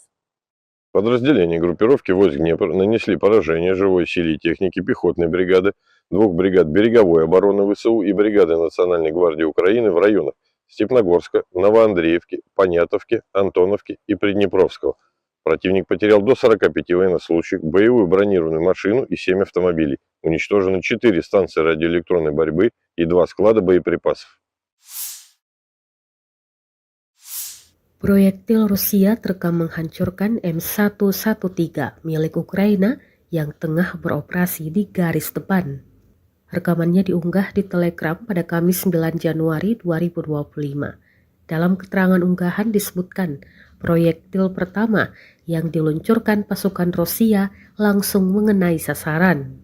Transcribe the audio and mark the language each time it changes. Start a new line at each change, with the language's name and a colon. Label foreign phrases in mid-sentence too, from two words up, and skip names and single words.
Russian: Подразделения группировки войск Днепр нанесли поражение живой силе и технике пехотной бригады, 2 бригад береговой обороны ВСУ и бригады Национальной гвардии Украины в районах Степногорска, Новоандреевки, Понятовки, Антоновки и Приднепровского. Противник потерял до 45 военнослужащих, боевую бронированную машину и 7 автомобилей. Уничтожены 4 станции радиоэлектронной борьбы и 2 склада боеприпасов.
Indonesian: Proyektil Rusia terekam menghancurkan M113 milik Ukraina yang tengah beroperasi di garis depan. Rekamannya diunggah di Telegram pada Kamis 9 Januari 2025. Dalam keterangan unggahan disebutkan, proyektil pertama yang diluncurkan pasukan Rusia langsung mengenai sasaran.